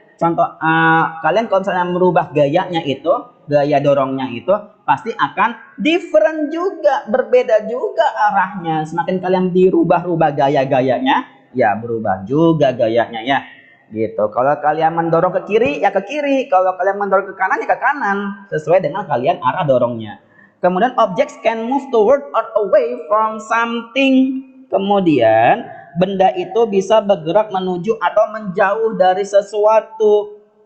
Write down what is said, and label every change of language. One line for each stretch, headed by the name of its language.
Indonesian: Contoh, kalian kalau misalnya merubah gayanya itu, gaya dorongnya itu, pasti akan different juga, berbeda juga arahnya. Semakin kalian dirubah-rubah gaya-gayanya, ya berubah juga gayanya ya. Gitu. Kalau kalian mendorong ke kiri, ya ke kiri. Kalau kalian mendorong ke kanan, ya ke kanan. Sesuai dengan kalian arah dorongnya.
English: Kemudian objects can move toward or away from something.
Indonesian: Kemudian benda itu bisa bergerak menuju atau menjauh dari sesuatu.